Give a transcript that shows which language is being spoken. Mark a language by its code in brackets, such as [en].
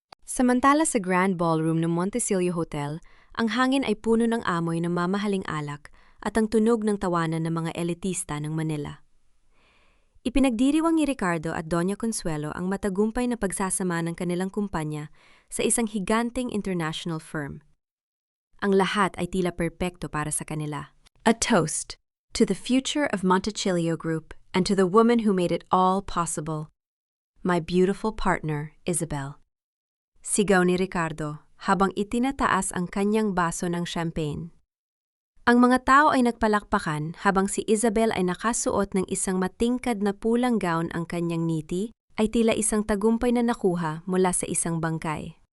[tl] Samantala sa Grand Ballroom ng Montesilio Hotel, ang hangin ay puno ng amoy ng mamahaling alak at ang tunog ng tawanan ng mga elitista ng Manila. Ipinagdiriwang ni Ricardo at Doña Consuelo ang matagumpay na pagsasama ng kanilang kumpanya sa isang higanteng international firm. Ang lahat ay tila perpekto para sa kanila. [en] A toast to the future of Montecillo Group and to the woman who made it all possible. My beautiful partner, Isabel. [tl] Sigaw ni Ricardo habang itinataas ang kanyang baso ng champagne. Ang mga tao ay nagpalakpakan habang si Isabel ay nakasuot ng isang matingkad na pulang gown. Ang kanyang ngiti ay tila isang tagumpay na nakuha mula sa isang bangkay.